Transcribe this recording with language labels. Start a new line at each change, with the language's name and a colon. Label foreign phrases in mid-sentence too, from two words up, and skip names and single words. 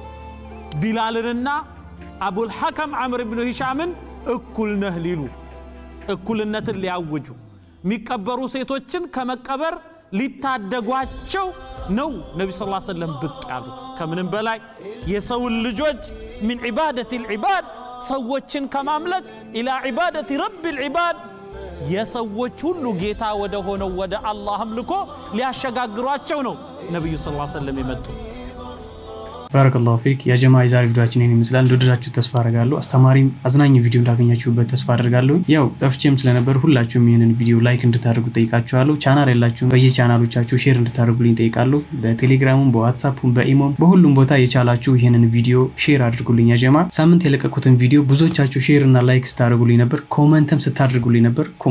Amharic: ቢላልንና አቡል ሐከም ዐምር ኢብኑ ሂሻምን እኩል ነህ ሊሉ እኩልነትን ሊያውጁ የሚቀበሩ ሴቶችን ከመቀበር ሊታደጓቸው ነው ነብዩ
Arabic: صلى الله عليه وسلم
Amharic: ብቅ ያሉት። ከምንም በላይ የሰው ልጆች
Arabic: من عبادة العباد
Amharic: ሰዎችን ከማምለክ ኢላ
Arabic: عبادة رب العباد
Amharic: የሰዎች ሁሉ ጌታ ወደ ሆነው ወደ አላህ አምልኮ ሊያሸጋግሯቸው ነው ነብዩ
Arabic: صلى الله عليه وسلم
Amharic: የመጡት።
Arabic: بارك الله فيك يا جماعة።
Amharic: የዛሬ ቪዲዮአችን ይሄን ይመስላል። እንደወደዳችሁ ተስፋ አደርጋለሁ። አስተማሪም አዝናኝ ቪዲዮ እንዳገኛችሁበት ተስፋ አደርጋለሁ። ያው ጠፍቼም ስለነበር ሁላችሁም ይሄንን ቪዲዮ ላይክ እንድታደርጉ ጠይቃችኋለሁ። ቻናል ያላችሁም በየቻናሎቻችሁ ሼር እንድታደርጉልኝ ጠይቃለሁ። በቴሌግራሙም በዋትስአፑም በኢሞም በሁሉም ቦታ የቻላችሁ ይሄንን ቪዲዮ ሼር አድርጉልኝ
Arabic: يا جماعة።
Amharic: ሳምንት የለቀቁትን ቪዲዮ ብዙዎቻችሁ ሼር እና ላይክ ስታደርጉልኝ ነበር፣ ኮሜንትም ስታደርጉልኝ ነበር።